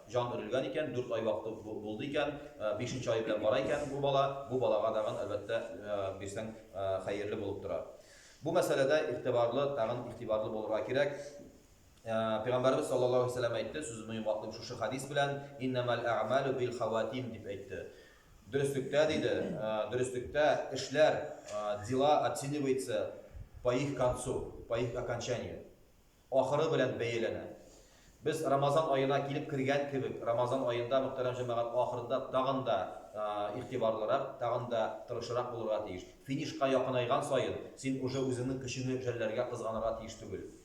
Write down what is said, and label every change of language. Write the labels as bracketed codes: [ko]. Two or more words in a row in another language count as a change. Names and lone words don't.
[tt] Җан өрелгән икән, 4 ай вакыты булды икән, 5нче ай белән бара икән бу балага да әлбәттә бирсәң хәерле булып тора. Бу мәсьәләдә игътибарлы булырга кирәк. Пәйгамбәрбез [ar] صلى الله عليه وسلم [tt] әйтте, сүзне йомгаклап шушы хадис белән [ar] إنما الأعمال بالخواتيم [tt] дип әйтте. Дөрестлектә эшләр, [ru] дела оценивается по их концу, по их окончанию. [tt] Ахыры белән бәяләнә. Без Рамазан аена килеп кергән кебек, Рамазан аенда мөхтәрәм җәмәгать ахырында тагын да игътибарлырак, тагын да тырышрак булырга тиеш. Финишка якынайган саен син уже үзеңнең көчеңне жәлләргә кызганырга тиеш түгел.